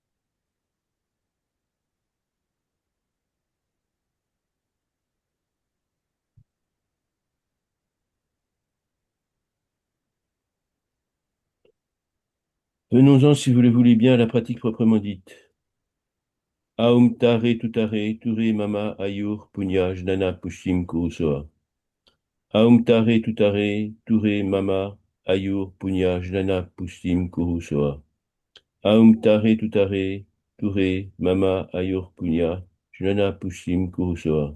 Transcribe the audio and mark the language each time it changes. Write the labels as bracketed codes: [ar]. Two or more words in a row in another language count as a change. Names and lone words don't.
[fr] Venons-en, si vous le voulez bien, à la pratique proprement dite. [sa] ओं तारे तुत्तारे, तुरे मम आयुर् पुण्य ज्ञान पुष्टिं कुरुस्वाहा. ओं तारे तुत्तारे, तुरे मम आयुर् पुण्य ज्ञान पुष्टिं कुरुस्वाहा. ओं तारे तुत्तारे, तुरे, मम, आयुर्, पुण्य, ज्ञान, पुष्टिं, कुरुस्वाहा.